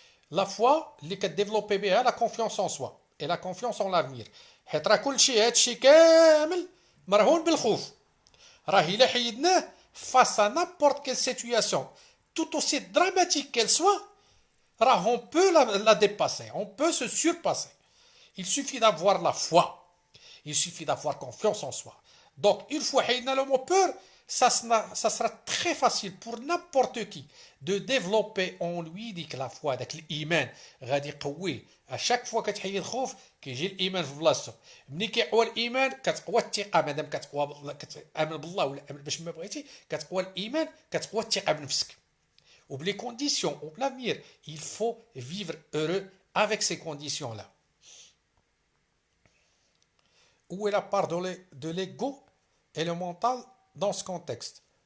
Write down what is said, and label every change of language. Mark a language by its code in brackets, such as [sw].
[fr] La foi, [ar] اللي كتديفلوبي بها [fr] la confiance en soi et la confiance en l'avenir. [ar] حيت راه كلشي هادشي كامل مرهون بالخوف. راه إلا حيدناه [fr] face à n'importe quelle situation, tout aussi dramatique qu'elle soit, on peut la dépasser, on peut se surpasser. Il suffit d'avoir la foi. Il suffit d'avoir confiance en soi. Donc, une fois qu'il a le mot peur, ça sera très facile pour n'importe qui de développer en lui la foi, l'iman. [ar] غادي يقويه. [fr] À chaque fois [ar] كتحيد الخوف كيجي الإيمان في بلاصتو. ملي كيقوى الإيمان كتقوى الثقة مادام كتآمن بالله ولا باش ما بغيتي كتقوى الإيمان كتقوى الثقة بنفسك. [fr] Ou les conditions, ou l'avenir, il faut vivre heureux avec ces conditions-là. où est la part de l'ego et le mental dans ce contexte?